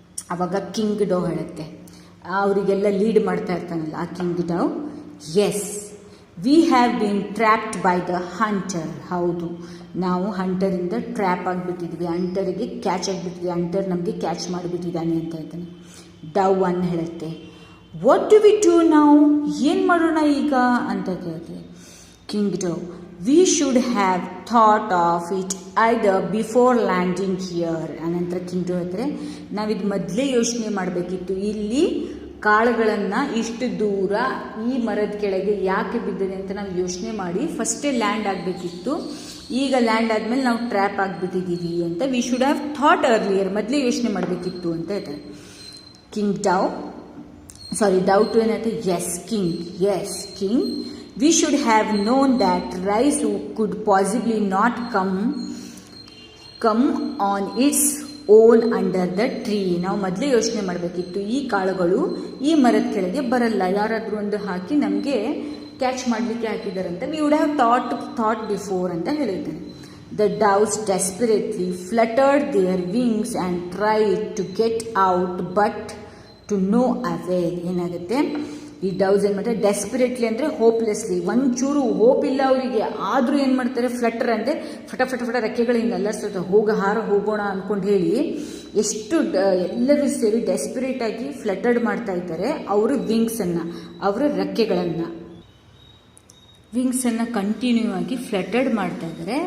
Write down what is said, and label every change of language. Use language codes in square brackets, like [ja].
[kn] ಆವಾಗ ಕಿಂಗ್ ಡವ್ ಹೇಳುತ್ತೆ, ಅವರಿಗೆಲ್ಲ ಲೀಡ್ ಮಾಡ್ತಾ ಇರ್ತಾನಲ್ಲ ಆ king Dove, [en] Yes we have been trapped by the hunter. [kn] ಹೌದು, ನಾವು ಹಂಟರಿಂದ ಟ್ರ್ಯಾಪ್ ಆಗಿಬಿಟ್ಟಿದ್ವಿ, ಹಂಟರಿಗೆ ಕ್ಯಾಚ್ ಆಗಿಬಿಟ್ಟಿದ್ವಿ, ಹಂಟರ್ ನಮಗೆ ಕ್ಯಾಚ್ ಮಾಡಿಬಿಟ್ಟಿದ್ದಾನೆ ಅಂತ ಹೇಳ್ತಾನೆ. ಡವ್ ಒನ್ ಹೇಳುತ್ತೆ, [en] what do we do now, [kn] ಏನು ಮಾಡೋಣ ಈಗ ಅಂತ ಕೇಳ್ತೀವಿ. [en] King Dove, we should have thought of it either before landing here. [kn] ಅನಂತರ ಕಿಂಗ್ ಡವ್ ಹತ್ರ ನಾವಿದು ಮೊದಲೇ ಯೋಚನೆ ಮಾಡಬೇಕಿತ್ತು, ಇಲ್ಲಿ ಕಾಳುಗಳನ್ನು ಇಷ್ಟು ದೂರ ಈ ಮರದ ಕೆಳಗೆ ಯಾಕೆ ಬಿದ್ದಿದೆ ಅಂತ ನಾವು ಯೋಚನೆ ಮಾಡಿ ಫಸ್ಟೇ ಲ್ಯಾಂಡ್ ಆಗಬೇಕಿತ್ತು. ಈಗ ಲ್ಯಾಂಡ್ ಆದಮೇಲೆ ನಾವು ಟ್ರ್ಯಾಪ್ ಆಗಿಬಿಟ್ಟಿದ್ದೀವಿ ಅಂತ [en] we should have thought earlier, [kn] ಮೊದಲೇ ಯೋಚನೆ ಮಾಡಬೇಕಿತ್ತು ಅಂತ ಹೇಳ್ತಾರೆ. [en] King dove dove to ಏನಂತೆ as king we should have known that rice could possibly not come on its own under the tree. [kn] ನಾವು ಮೊದಲೇ ಯೋಚನೆ ಮಾಡಬೇಕಿತ್ತು, ಈ ಕಾಳುಗಳು ಈ ಮರದ ಕೆಳಗೆ ಬರಲ್ಲ, ಯಾರಾದರೂ ಒಂದು ಹಾಕಿ ನಮಗೆ ಕ್ಯಾಚ್ ಮಾಡಲಿಕ್ಕೆ ಹಾಕಿದಾರಂತ [en] we would have thought before [kn] ಅಂತ ಹೇಳಿದ್ದಾನೆ. [en] The doves desperately fluttered their wings and tried to get out but to no avail. [kn] ಏನಾಗುತ್ತೆ, ಈ ಡವ್ಸ್ ಏನು ಮಾಡ್ತಾರೆ, ಡೆಸ್ಪಿರೇಟ್ಲಿ ಅಂದರೆ ಹೋಪ್ಲೆಸ್ಲಿ, ಒಂಚೂರು ಹೋಪ್ ಇಲ್ಲ ಅವರಿಗೆ, ಆದರೂ ಏನು ಮಾಡ್ತಾರೆ, ಫ್ಲಟರ್ ಅಂದರೆ ಫಟ ರೆಕ್ಕೆಗಳು ಹಿಂಗೆ ಅಲ್ಲರ್ಸ್ತಾರೆ, ಹೋಗೋಣ ಅಂದ್ಕೊಂಡು ಹೇಳಿ ಎಷ್ಟು ಎಲ್ಲರೂ ಸೇರಿ ಡೆಸ್ಪಿರೇಟ್ ಆಗಿ ಫ್ಲಟರ್ಡ್ ಮಾಡ್ತಾ ಇದ್ದಾರೆ ಅವರ ವಿಂಗ್ಸನ್ನು, ಅವರ ರೆಕ್ಕೆಗಳನ್ನು ಕಂಟಿನ್ಯೂ ಆಗಿ ಫ್ಲಟರ್ಡ್ ಮಾಡ್ತಾ ಇದ್ದಾರೆ.